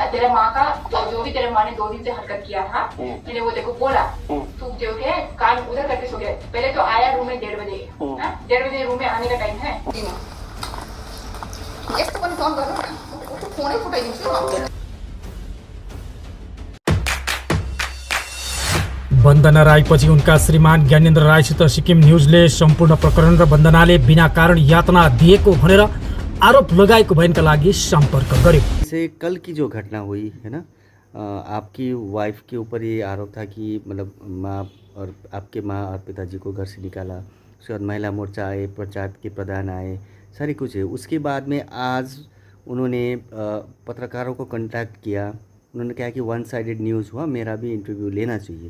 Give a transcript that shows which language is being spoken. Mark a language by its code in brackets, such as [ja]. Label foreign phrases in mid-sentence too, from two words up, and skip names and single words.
[hi] तेरे माँ का जो भी तेरे माँ ने 2 दिन से हरकत किया था, मैंने वो देखो बोला, तू जो है कान उधर करके सो गया। पहले तो आया रूम में 1:30 बजे, 1:30 बजे रूम में आने का टाइम है। एक तो फोन करो ना, फोन ही फुटाई। [ne] वन्दना राईपछि उनका श्रीमान ज्ञानेन्द्र राईसित सिक्किम न्युजले सम्पूर्ण प्रकरण र वन्दनाले बिना कारण यातना दिएको भनेर आरोप लगाएको भएनका लागि सम्पर्क गर्यो। [hi] जैसे कल की जो घटना हुई है ना, आपकी वाइफ के ऊपर ये आरोप था कि मतलब माँ और आपके माँ और पिताजी को घर से निकाला, उसके बाद महिला मोर्चा आए, पंचायत के प्रधान आए, सारी कुछ है। उसके बाद में आज उन्होंने पत्रकारों को कांटेक्ट किया, उन्होंने कहा कि [en] one sided news [hi] हुआ, मेरा भी इंटरव्यू लेना चाहिए।